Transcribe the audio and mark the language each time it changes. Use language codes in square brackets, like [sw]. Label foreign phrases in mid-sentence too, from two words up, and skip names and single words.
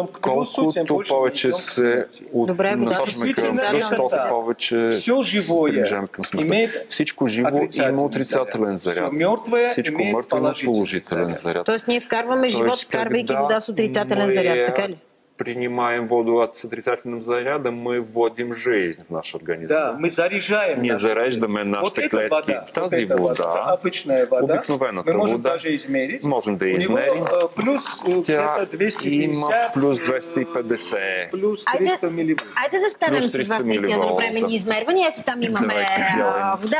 [bg] Колкото повече се насочваме към плюс, толкова повече се приближаваме към смъртта. Всичко живо има отрицателен заряд. Всичко мъртво има положителен заряд. Тоест ние вкарваме живот, вкарвайки вода с отрицателен заряд, така ли? [ru] Принимаем воду с отрицательным зарядом, мы вводим жизнь в наш организм. Да, мы заряжаем. [bg] Не зареждаме нашите клетки. Тази вода, обикновената вода, можем да измерим. Тя има плюс 250, плюс 300 миливольт. Айде да станем с вас наистина да направим измервания. Ето там имаме вода.